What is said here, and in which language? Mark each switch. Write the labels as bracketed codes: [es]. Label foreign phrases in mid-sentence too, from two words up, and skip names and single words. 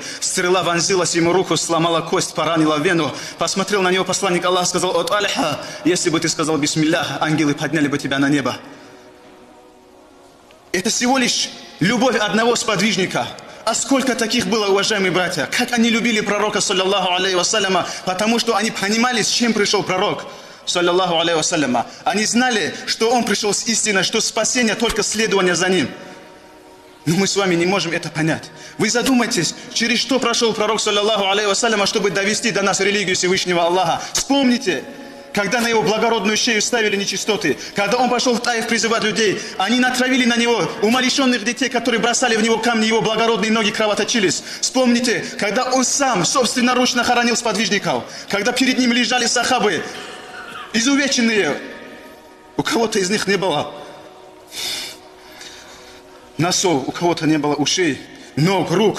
[ru] Стрела вонзилась ему в руку, сломала кость, поранила вену. Посмотрел на него посланник Аллаха, сказал: от Альха, если бы ты сказал бисмиллях, ангелы подняли бы тебя на небо. Это всего лишь любовь одного сподвижника. А сколько таких было, уважаемые братья? Как они любили пророка, [ar] صلى الله عليه وسلم, [ru] потому что они понимали, с чем пришел пророк, [ar] صلى الله عليه وسلم. [ru] Они знали, что он пришел с истиной, что спасение только следование за ним. Но мы с вами не можем это понять. Вы задумайтесь, через что прошел пророк, [ar] صلى الله عليه وسلم, [ru] чтобы довести до нас религию Всевышнего Аллаха. Вспомните, когда на его благородную шею ставили нечистоты, когда он пошел в Таиф призывать людей, они натравили на него умалишенных детей, которые бросали в него камни, его благородные ноги кровоточились. Вспомните, когда он сам собственноручно хоронил сподвижников, когда перед ним лежали сахабы, изувеченные, у кого-то из них не было носов, у кого-то не было ушей, ног, рук.